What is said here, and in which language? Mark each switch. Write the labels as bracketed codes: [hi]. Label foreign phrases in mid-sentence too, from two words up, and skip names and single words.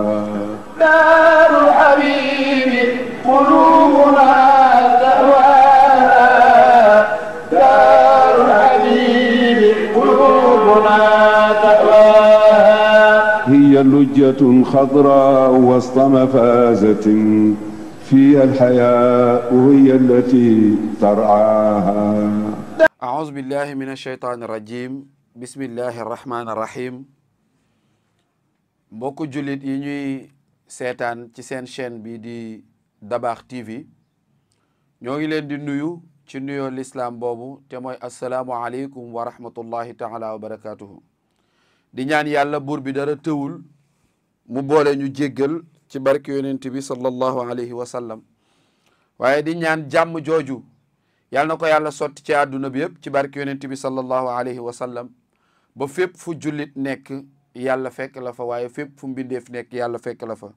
[ar] دار الحبيب قلوبنا تهواها، دار الحبيب قلوبنا تهواها. هي لجة خضراء وسط مفازة فيها الحياة وهي التي ترعاها. أعوذ بالله من الشيطان الرجيم بسم الله الرحمن الرحيم. [wo] mbokku jullit yi ñuy seetaan ci seen chaîne bi di Dabakh TV ñoo ngi leen di nuyu ci nuyoo l'islam boobu te mooy [ar] السلام عليكم ورحمة الله تعالى وبركاته. [wo] di ñaan yàlla buur bi dara tëwul mu boole ñu jéggal ci barke yonent bi [ar] صلى الله عليه وسلم, [wo] waaye di ñaan jàmm jooju yàlla na ko yàlla sotti ci àdduna bi yëpp ci barke yonent bi [ar] صلى الله عليه وسلم, [wo] ba fépp fu jullit nekk yàlla fekk la fa, waaye fépp fu mbindeef nekk yàlla fekk la fa.